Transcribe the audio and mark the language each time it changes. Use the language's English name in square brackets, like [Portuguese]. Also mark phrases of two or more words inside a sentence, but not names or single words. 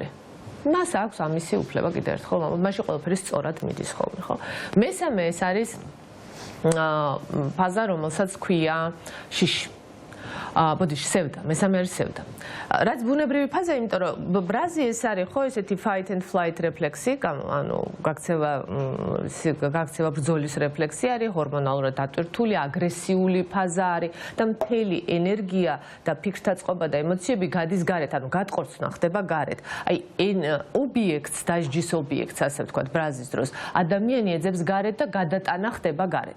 [Georgian] მას აქვს ამისი უფლება კიდევ ერთხელ, მაშინ ყველაფერი სწორად მიდის ხოლმე, ხო? მესამე ეს არის ფაზა, რომელსაც ქვია შიში. ბოდიში სევდა, მესამე არის სევდა. რაც ბუნებრივი ფაზა, იმიტომ რომ ბრაზი ეს არის ხო ესეთი [English] fight and flight [Georgian] რეფლექსი, ანუ გაქცევა ბრძოლის რეფლექსი არის, ჰორმონალურად დატვირთული, აგრესიული ფაზა არის და მთელი ენერგია და ფიქრთა წყობა და ემოციები გადის გარეთ, ანუ გადყორცნა ხდება გარეთ. აი ობიექტს, დასჯის ობიექტს, ასე ვთქვათ, ბრაზის დროს ადამიანი ეძებს გარეთ და გადატანა ხდება გარეთ.